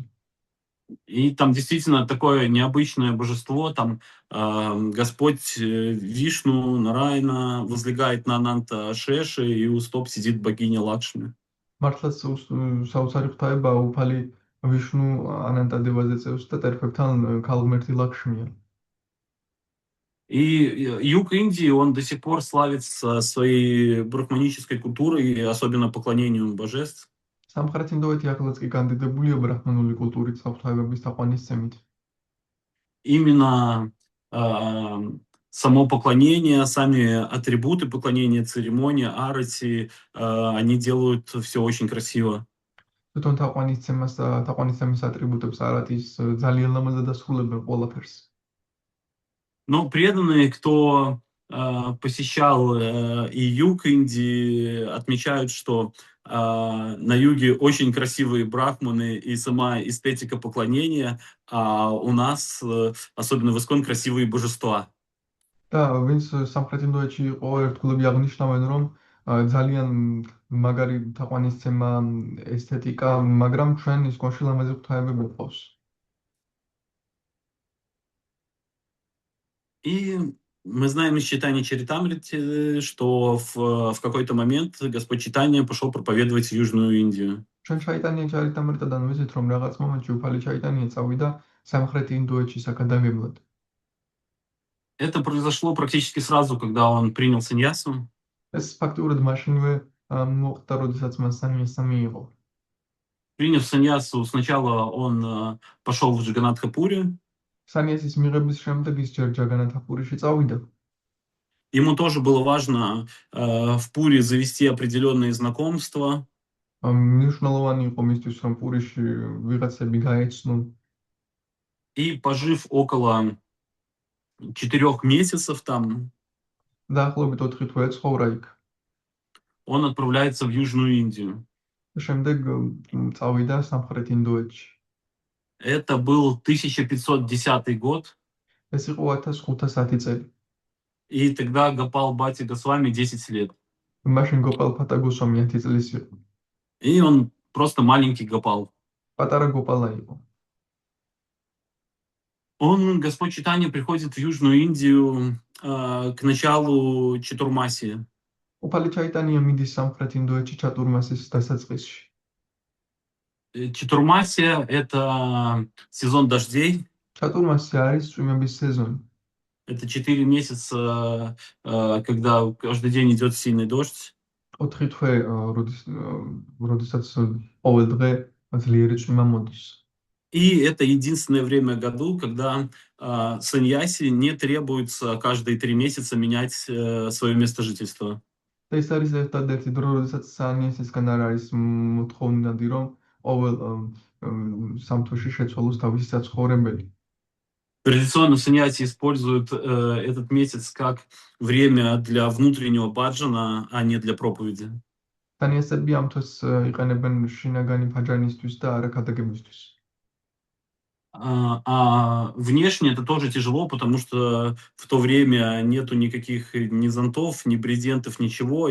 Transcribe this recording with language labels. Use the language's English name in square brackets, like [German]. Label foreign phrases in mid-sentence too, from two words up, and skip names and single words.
[Russian] И там действительно такое необычное божество, там Господь Вишну, Нарайна возлегает на Ананта Шеши, и у стоп сидит богиня Лакшми. [Georgian] მართლაც საოცარი ღვთაება უფალი ვიშნუ ანანტა დევაზე წევს და ტერფებთან ქალღმერთი ლაქშმია. [Russian] И юг Индии, он до сих пор славится своей брахманической культурой, особенно поклонением божеств. [Georgian] სამხრეთ ინდოეთი ახლაც კი კანდიდებულია ბრაჰმანული კულტურით საღვთაებების თაყვანისცემით. [Russian] Именно само поклонение, сами атрибуты поклонения, церемония, арати, они делают все очень красиво. [Georgian] თვითონ თაყვანისცემას და თაყვანისცემის ატრიბუტებს არათის ძალიან ლამაზად დასრულებენ ყველაფერს. [Russian] Но преданные, кто посещал и юг Индии, отмечают, что на юге очень красивые брахманы и сама эстетика поклонения, а у нас, особенно в Искон, красивые божества. [Georgian] და ვინც სამხრეთ ინდოეთში იყო, ერთგულები აღნიშნავენ, რომ ძალიან მაგარი თაყვანისცემა, ესთეტიკა, მაგრამ ჩვენ ისკონში ლამაზი ღვთაებები გვყავს. [Russian] И мы знаем из читания Чаритамрити, что в какой-то момент Господь Чайтанья пошел проповедовать в Южную Индию. [Georgian] ჩვენ ჩაიტანია ჩარიტამრიტადან ვიცით, რომ რაღაც მომენტში უფალი ჩაიტანია წავიდა სამხრეთ ინდოეთში საკადაგებლად. [Russian] Это произошло практически сразу, когда он принял саньясу. [Georgian] ეს ფაქტურად მაშინვე მოხდა, როდესაც მას саньяса მიიღო. [Russian] Приняв саньясу, сначала он пошел в Джаганатха-пури. [Georgian] саньясის მიღების შემდეგ ის ჯერ ჯაგანათაპურიში წავიდა. [Russian] Ему тоже было важно в Пури завести определенные знакомства. [Georgian] მნიშვნელოვანი იყო მისთვის, რომ პურიში ვიღაცები გაეცნო. [Russian] И пожив около 4 месяцев там, [Georgian] დაახლოებით 4 თვე ცხოვრა იქ. [Russian] он отправляется в Южную Индию. [Georgian] შემდეგ წავიდა სამხრეთ ინდოეთში. [Russian] Это был 1510 год. [Georgian] ეს იყო 1510 წელი. [Russian] И тогда Гопал Бати Госвами 10 лет. [Georgian] მაშინ გოპალფატა გოსვამი 10 წლის იყო. [Russian] И он просто маленький Гопал. [Georgian] პატარა გოპალა იყო. [Russian] Господь Чайтанья приходит в Южную Индию к началу Чатурмасии. [Georgian] უფალი ჩაიტანია მიდის სამხრეთ ინდოეთში ჩატურმასის დასაწყისში. [Russian] Чатурмасия – это сезон дождей. [Georgian] ჩატურმასი არის წვიმების სეზონი. [Russian] Это 4 месяца, когда каждый день идет сильный дождь. [Georgian] 4 თვე, როდესაც ყოველ დღე ძლიერი წვიმა მოდის. [Russian] И это единственное время в году, когда саньяси не требуется каждые 3 месяца менять свое место жительства. [Georgian] და ეს არის ერთადერთი დრო, როდესაც სანიესისგან არ არის მოთხოვნადი, რომ ყოველ სამ თვეში შეცვალოს თავისი საცხოვრებელი. [Russian] Традиционно саньяси используют этот месяц как время для внутреннего баджана, а не для проповеди. [Georgian] სანიესები ამ თვეს იყენებენ შინაგანი ფაჯანისთვის და არა ქადაგებისთვის. [Russian] А внешне это тоже тяжело, потому что в то время нету никаких ни зонтов, ни брезентов, ничего.